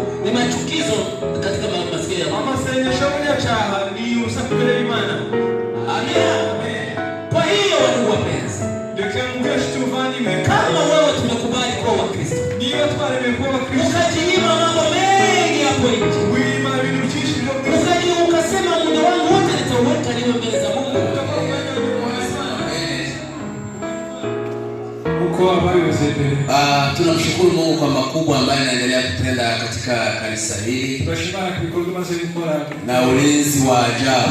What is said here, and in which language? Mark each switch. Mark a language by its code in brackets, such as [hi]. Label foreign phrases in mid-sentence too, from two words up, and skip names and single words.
[sw] ni machukizo katika masikio yako. [rw] amasengesho y'icyaha ni urusaku imbere y'Imana. [sw] Amina. Kwa hiyo ndugu wapenzi, [rw] reka mubweshe tuvandimwe, [sw] kama wewe tumekubali kuwa Wakristo, [rw] niba twaremeye kuba Abakristo, [sw] ukajinyima mambo mengi hapo nje, [rw] wima ibintu byinshi byo [sw] ukajinyima ukasema muda wangu wote nitauweka niwe mbele za Mungu. Tunamshukuru Mungu kwa makubwa ambayo anaendelea kutenda katika kanisa hili na ulinzi wa ajabu.